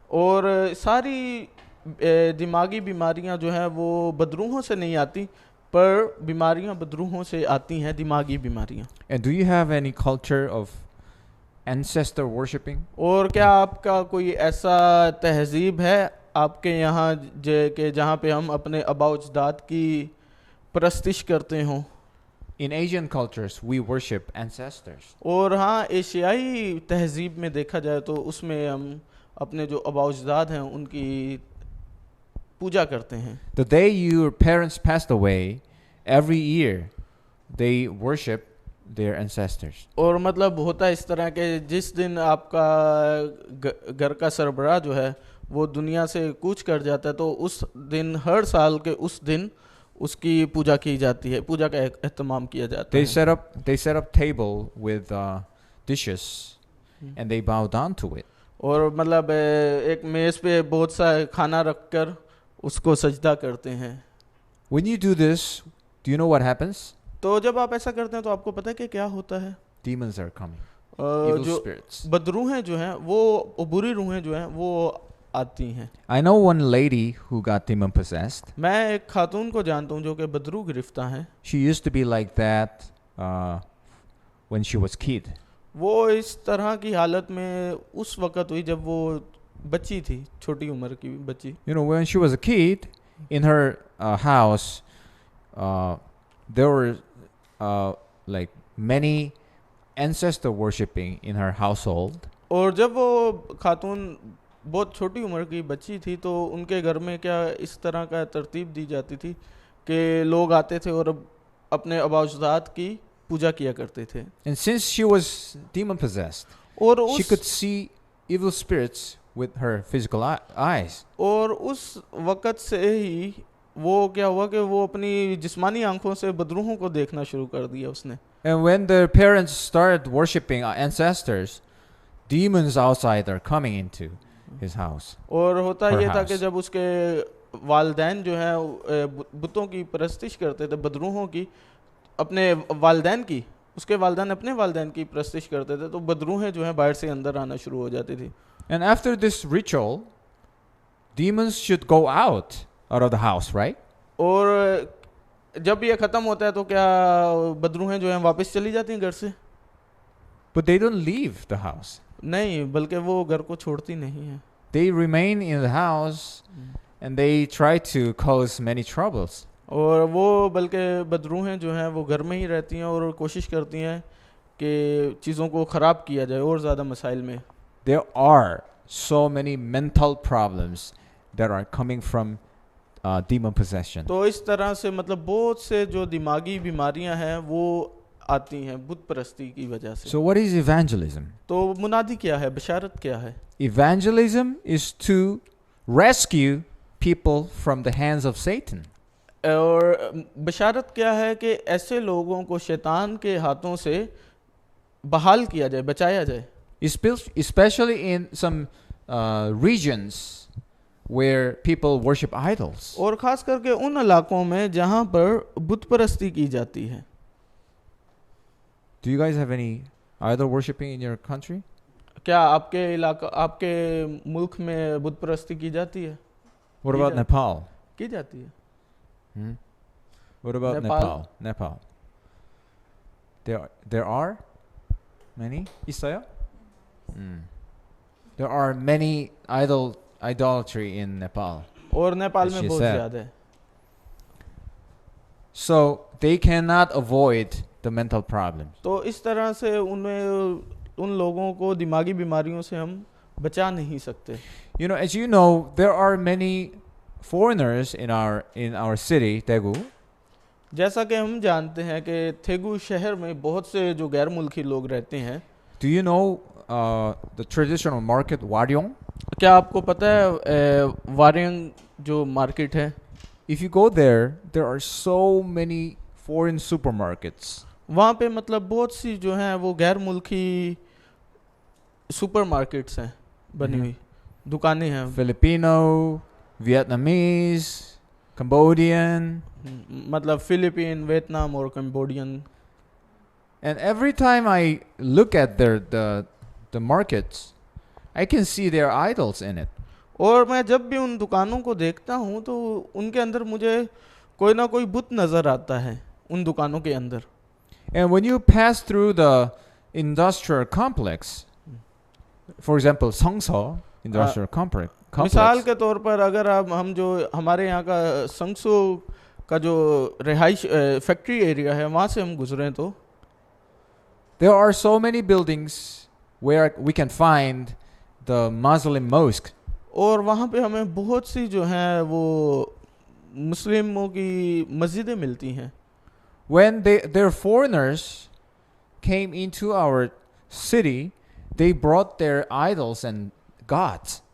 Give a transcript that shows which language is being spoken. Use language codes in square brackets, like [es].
[hi] और सारी दिमागी बीमारियां जो हैं वो बदरूहों से नहीं आती, पर बीमारियां बदरूहों से आती हैं, दिमागी बीमारियां. [en] And do you have any culture of ancestor worshipping? [hi] और क्या आपका कोई ऐसा तहजीब है आपके यहाँ कि जहाँ पे हम अपने आबा अजदाद की परस्तिश करते हों? [en] In Asian cultures, we worship ancestors. [hi] और हाँ, एशियाई तहजीब में देखा जाए तो उसमें हम अपने जो आबा अजदाद हैं उनकी पूजा करते हैं. [en] The day your parents passed away, every year they worship their ancestors. [hi] और मतलब होता है इस तरह के जिस दिन आपका घर का सरबराह जो है वो दुनिया से कूच कर जाता है तो उस दिन, हर साल के उस दिन उसकी पूजा की जाती है, पूजा का एहतमाम किया जाता [en] They [hi] है. [en] set up table with dishes and they bow down to it. [hi] और मतलब एक मेज पे बहुत सा खाना रखकर उसको सजदा करते हैं. [en] When you do this, do you know what happens? [hi] तो जब आप ऐसा करते हैं तो आपको पता है कि क्या होता है? [en] Demons are coming. Evil [hi] जो [en] spirits. [hi] बदरूहें जो हैं वो बुरी रूहें जो हैं वो आती हैं. [en] I know one lady who got demon possessed. [hi] मैं एक खातून को जानता हूँ जो कि बदरू गिरफ्ता है. [en] She used to be like that when she was kid. [hi] वो इस तरह की हालत में उस वक़्त हुई जब वो बच्ची थी, छोटी उम्र की बच्ची. [en] You know, when she was a kid, in her house, there were like many ancestor worshipping in her household. [hi] और जब वो खातून बहुत छोटी उम्र की बच्ची थी तो उनके घर में क्या इस तरह का तरतीब दी जाती थी कि लोग आते थे और अपने आबा अजदाद की पूजा किया करते थे. [en] And since she was demon possessed, [hi] और [en] she could see evil spirits with her physical eyes. [hi] और उस वक़्त से ही वो क्या हुआ कि वो अपनी जिस्मानी आंखों से बदरूहों को देखना शुरू कर दिया उसने. [en] And when the parents started worshiping ancestors, demons outside are coming into his house. [hi] और होता [en] Her [hi] ये था [en] house. [hi] कि जब उसके वालिदैन जो हैं बुतों की परस्तिश करते थे, बदरूहों की, अपने वालिदैन की, उसके वालिदैन अपने वालिदैन की परस्तिश करते थे तो बदरूहें जो हैं बाहर से अंदर आना शुरू हो जाती थी. [en] And after this ritual, demons should go out of the house, right? [hi] और जब ये ख़त्म होता है तो क्या बदरूहें जो हैं वापस चली जाती हैं घर से? [en] But they don't leave the house. [hi] नहीं, बल्कि वो घर को छोड़ती नहीं है. [en] They remain in the house and they try to cause many troubles. [hi] और वो बल्कि बदरूहें जो हैं वो घर में ही रहती हैं और कोशिश करती हैं कि चीज़ों को ख़राब किया जाए और ज़्यादा मसाइल में. [en] There are so many mental problems that are coming from demon possession. [hi] तो इस तरह से मतलब बहुत से जो दिमागी बीमारियां हैं वो आती हैं बुत परस्ती की वजह से. [en] So what is evangelism? [hi] तो मुनादी क्या है, बशारत क्या है? [en] Evangelism is to rescue people from the hands of Satan. [hi] और बशारत क्या है कि ऐसे लोगों को शैतान के हाथों से बहाल किया जाए, बचाया जाए. [en] Especially in some regions where people worship idols. [hi] और ख़ास करके उन इलाकों में जहाँ पर बुत परस्ती की जाती है. [en] Do you guys have any idol worshipping in your country? [hi] क्या आपके इलाका, आपके मुल्क में बुत परस्ती की जाती है? [en] What about Nepal? [hi] की जाती है. [en] What about Nepal? Nepal? There are? Many? [ko] 있어요? [en] There are many idolatry in Nepal. [hi] और नेपाल [en] As [hi] में [en] she [hi] बहुत [en] said. [hi] ज़्यादा है. [en] So they cannot avoid the mental problems. [hi] तो इस तरह से उन लोगों को दिमागी बीमारियों से हम बचा नहीं सकते. [en] You know, as you know, there are many foreigners in our city, Daegu. [hi] जैसा कि हम जानते हैं कि थेगू शहर में बहुत से जो गैर मुल्की लोग रहते हैं. [en] Do you know the traditional market Waryong? [hi] क्या आपको पता है वारियंग जो मार्केट है? [en] If you go there, there are so many foreign supermarkets. [hi] वहाँ पे मतलब बहुत सी जो हैं वो गैर मुल्की सुपरमार्केट्स हैं बनी हुई दुकानें हैं. [en] Filipino, Vietnamese, Cambodian. [hi] मतलब फिलीपीन, वियतनाम और Cambodian. [en] And every time I look at the markets, I can see their idols in it. [hi] और मैं जब भी उन दुकानों को देखता हूँ तो उनके अंदर मुझे कोई ना कोई बुत नज़र आता है उन दुकानों के अंदर. [en] And when you pass through the industrial complex, for example, Seongso industrial complex. [hi] मिसाल के तौर पर अगर हम जो हमारे यहाँ का संगसो का जो रिहाइश फैक्ट्री एरिया है वहाँ से हम गुजरें तो [en] there are so many buildings where we can find the Muslim mosque. [hi] और वहाँ पे हमें बहुत सी जो हैं वो मुस्लिमों की मस्जिदें मिलती हैं. [en] When their foreigners came into our city, they brought their idols and gods.